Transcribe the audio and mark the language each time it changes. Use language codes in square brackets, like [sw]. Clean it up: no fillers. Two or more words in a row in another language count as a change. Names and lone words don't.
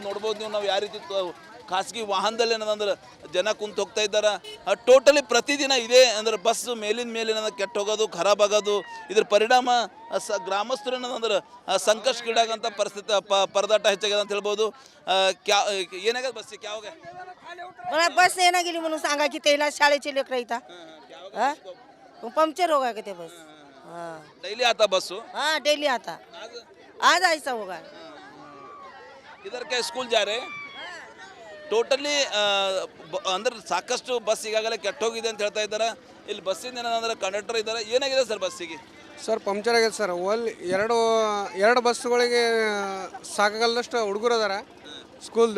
[kn] ನೋಡ್ಬೋದು ನೀವು, ನಾವು ಯಾವ ರೀತಿ ಖಾಸಗಿ ವಾಹನದಲ್ಲಿ ಏನಂದ್ರೆ ಜನ ಕುಂತು ಹೋಗ್ತಾ ಇದ್ದಾರೆ. ಟೋಟಲಿ ಪ್ರತಿದಿನ ಇದೆ ಅಂದ್ರೆ ಬಸ್ ಮೇಲಿನ ಕೆಟ್ಟ ಹೋಗೋದು, ಖರಾಬ್ ಆಗೋದು. ಇದ್ರ ಪರಿಣಾಮ ಗ್ರಾಮಸ್ಥರು ಏನಂದ್ರೆ ಸಂಕಷ್ಟಕ್ಕೀಡಾಗಂಥ ಪರಿಸ್ಥಿತಿ ಪರದಾಟ ಹೆಚ್ಚಾಗ್ಯದ ಅಂತ ಹೇಳ್ಬೋದು. ಏನಾಗದ ಬಸ್ಸಿಗೆ ಯಾವಾಗ [mr] बस येना गेली म्हणून सांगा की त्याला शाळेचे लेकर इथं पंक्चर होगा का ते बस. [hi] डेली आता बस? हाँ डेली आता, आज ऐसा होगा। इधर क्या स्कूल जा रहे [kn] ಟೋಟಲಿ ಅಂದ್ರೆ ಸಾಕಷ್ಟು ಬಸ್ ಈಗಾಗಲೇ ಕೆಟ್ಟೋಗಿದೆ ಅಂತ ಹೇಳ್ತಾ ಇದ್ದಾರೆ. ಇಲ್ಲಿ ಬಸ್ಸಿಂದ ಏನಂದ್ರೆ ಕಂಡಕ್ಟರ್ ಇದ್ದಾರೆ. ಏನಾಗಿದೆ ಸರ್ ಬಸ್ಸಿಗೆ? ಸರ್ ಪಂಕ್ಚರ್ ಆಗಿದೆ ಸರ್. ಎರಡು ಬಸ್ಸುಗಳಿಗೆ ಸಾಕಾಗಲ್ಲಷ್ಟು ಹುಡುಗರು ಅದಾರ ಸ್ಕೂಲ್ದು.